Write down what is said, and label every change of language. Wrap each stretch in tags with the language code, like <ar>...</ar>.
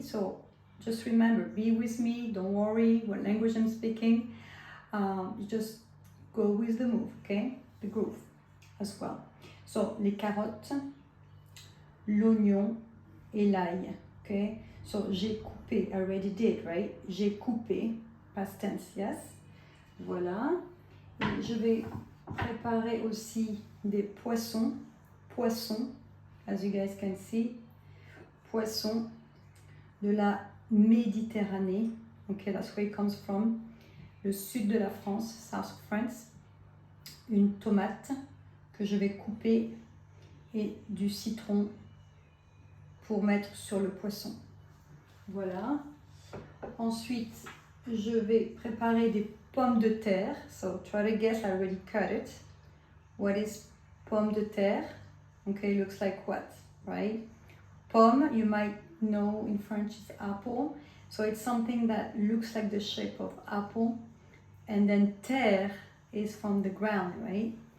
<en>So just remember, be with me. Don't worry what language I'm speaking. You just go with the move, okay? The groove as well.</en> <fr>So, les carottes, l'oignon et l'ail, okay?</fr> <en>So,</en> <fr>j'ai coupé,</fr> <en>I already did, right?</en> <fr>J'ai coupé,</fr> <en>past tense, yes?</en> <fr>Voilà. Et je vais préparer aussi des poissons,</fr> <en>as you guys can see,</en> <fr>poissons de la Méditerranée, okay?</fr> <en>That's where it comes from.</en> <fr>Le sud de la France,</fr> <en>South of France,</en> <fr>une tomate que je vais couper et du citron pour mettre sur le poisson. Voilà. Ensuite, je vais préparer des pommes de terre.</fr> <en>So try to guess, I already cut it. What is pomme de terre? Okay, looks like what, right? Pomme, you might know in French is apple. So it's something that looks like the shape of apple. And then terre is from the ground, right?</en>